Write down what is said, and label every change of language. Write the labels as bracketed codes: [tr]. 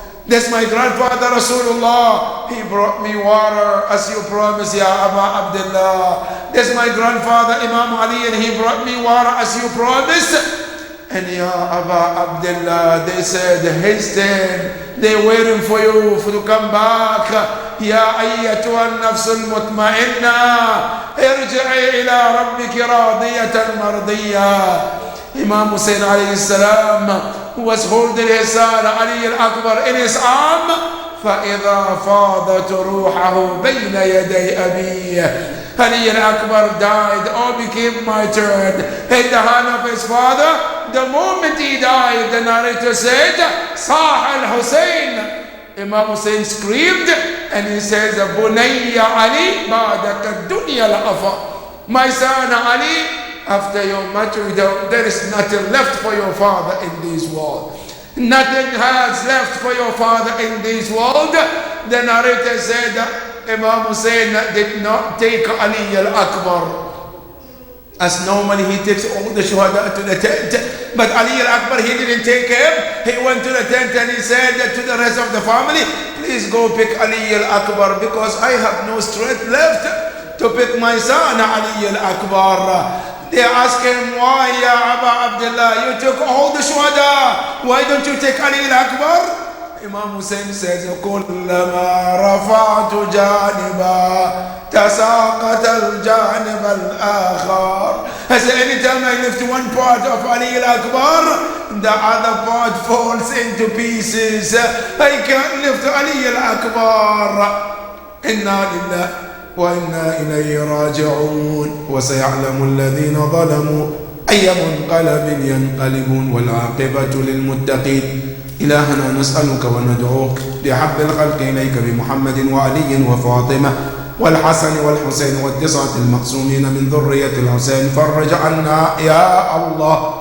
[en] That's my grandfather Rasulullah. He brought me water as you promised, Ya Aba Abdullah. That's my grandfather Imam Ali, and he brought me water as you promised. And Ya Aba Abdullah, they said, hasten, they're waiting for you to come back. [ar] يا أيتها النفس المطمئنة ارجعي إلى ربك راضية مرضية. [en] Imam Hussein alayhi salam was holding his son Ali al-Akbar in his arm. [ar] فإذا فاضت روحه بين يدي أبيه. [en] Ali al-Akbar died or became martyred in the hand of his father. The moment he died, the narrator said, [ar] صاح الحسين. [en] Imam Hussein screamed and he says, [ar] Bunayya Ali ba'daka dunya la'afa. [en] My son Ali, after your martyrdom, there is nothing left for your father in this world. Nothing has left for your father in this world. The narrator said that Imam Hussein did not take Ali al-Akbar. As normally he takes all the shuhada to the tent, but Ali al-Akbar, he didn't take him. He went to the tent and he said to the rest of the family, please go pick Ali al-Akbar because I have no strength left to pick my son Ali al-Akbar. They asked him, why ya Aba Abdullah, you took all the shuhada, why don't you take Ali al-Akbar? [ar] Imam Hussein says, كلما رفعت جانبا تساقط الجانب الآخر. [en] I said, anytime I lift one part of Ali al-Akbar, the other part falls into pieces. I can't lift Ali al-Akbar. [ar] إنا لله وإنا إليه راجعون وسيعلم الذين ظلموا أي منقلب ينقلبون والعاقبة للمتقين. إلهنا نسألك وندعوك بحب الخلق إليك بمحمد وعلي وفاطمة والحسن والحسين والتسعة المقسومين من ذرية الحسين فرج عنا يا الله